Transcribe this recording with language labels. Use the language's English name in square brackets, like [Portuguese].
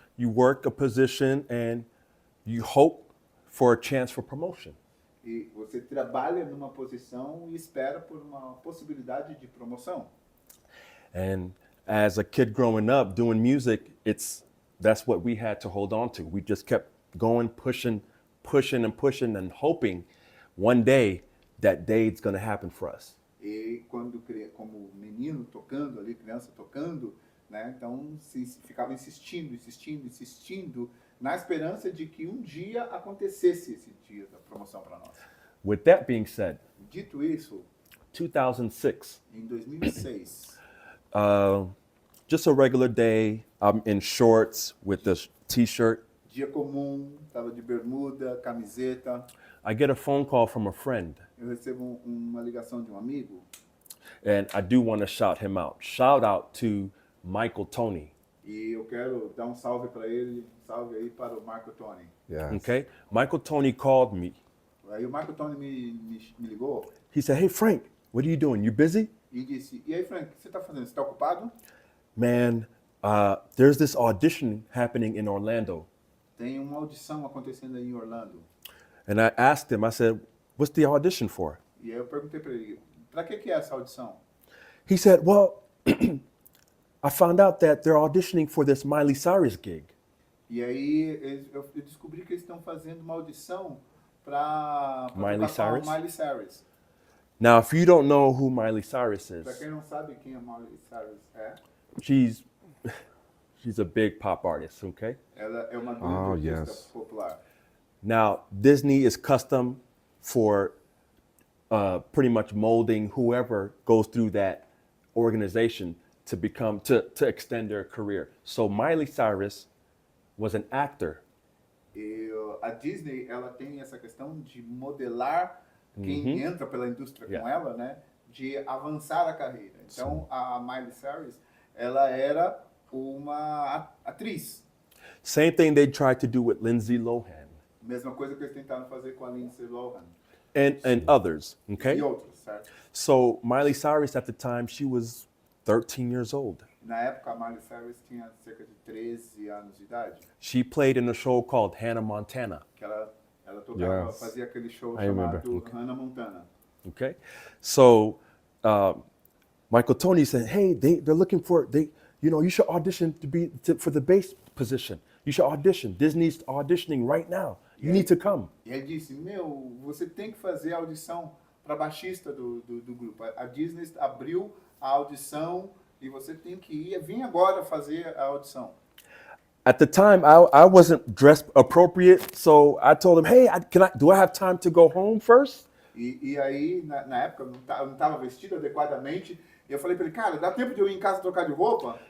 [English] You work a position and you hope for a chance for promotion. [Portuguese] E você trabalha numa posição e espera por uma possibilidade de promoção. [English] And as a kid growing up doing music, that's what we had to hold on to. We just kept going, pushing and hoping one day that day's going to happen for us. [Portuguese] E quando como menino tocando ali, criança tocando, né? Então ficava insistindo na esperança de que um dia acontecesse esse dia da promoção para nós. [English] With that being said, [Portuguese] Dito isso, [English] 2006, [Portuguese] em 2006, [English] just a regular day, I'm in shorts with this t-shirt. [Portuguese] dia comum, tava de bermuda, camiseta. [English] I get a phone call from a friend, [Portuguese] Eu recebo uma ligação de um amigo [English] and I do want to shout him out. Shout out to Michael Tony. [Portuguese] e eu quero dar um salve para ele, um salve aí para o Marco Tony. [English] Yes. Okay? Michael Tony called me. [Portuguese] Aí o Marco Tony me ligou [English] He said, "Hey Frank, what are you doing? You busy?" [Portuguese] e disse: "E aí, Frank, o que você está fazendo? Você está ocupado? [English] Man, there's this audition happening in Orlando. [Portuguese] Tem uma audição acontecendo aí em Orlando." [English] And I asked him, I said, "What's the audition for?" [Portuguese] E aí eu perguntei para ele: "Para que é essa audição?" [English] He said, "Well, I found out that they're auditioning for this Miley Cyrus gig." [Portuguese] E aí eu descobri que eles estão fazendo uma audição para Miley Cyrus? Miley Cyrus. [English] Now, if you don't know who Miley Cyrus [Portuguese] Para [English] is, [Portuguese] quem não sabe quem a Miley Cyrus é, [English] she's a big pop artist, okay? [Portuguese] ela é uma grande artista [English] yes. [Portuguese] popular. [English] Now, Disney is custom for pretty much molding whoever goes through that organization to extend their career. So Miley Cyrus was an actor. [Portuguese] E a Disney, ela tem essa questão de modelar quem entra pela indústria com ela, né? De avançar a carreira. Então, a Miley Cyrus, ela era uma atriz. [English] Same thing they tried to do with Lindsay Lohan [Portuguese] Mesma coisa que eles tentaram fazer com a Lindsay Lohan [English] and others, okay? [Portuguese] e outros, certo? [English] So Miley Cyrus at the time, she was 13 years old. [Portuguese] Na época, a Miley Cyrus tinha cerca de 13 anos de idade, [English] She played in a show called Hannah Montana, [Portuguese] que ela tocava, [English] Yes. [Portuguese] fazia aquele show [English] I remember. [Portuguese] chamado Hannah Montana. [English] okay? So Michael Tony said, "Hey, they're looking for you should audition for the bass position. You should audition. Disney's auditioning right now. You need to come." [Portuguese] E ele disse: você tem que fazer a audição para baixista do grupo. A Disney abriu a audição e você tem que ir. Vem agora fazer a audição. [English] At the time, I wasn't dressed appropriate, so I told him, "Hey, do I have time to go home first?" [Portuguese] E aí, na época, eu não estava vestido adequadamente. E eu falei para ele: cara, dá tempo de eu ir em casa trocar de roupa?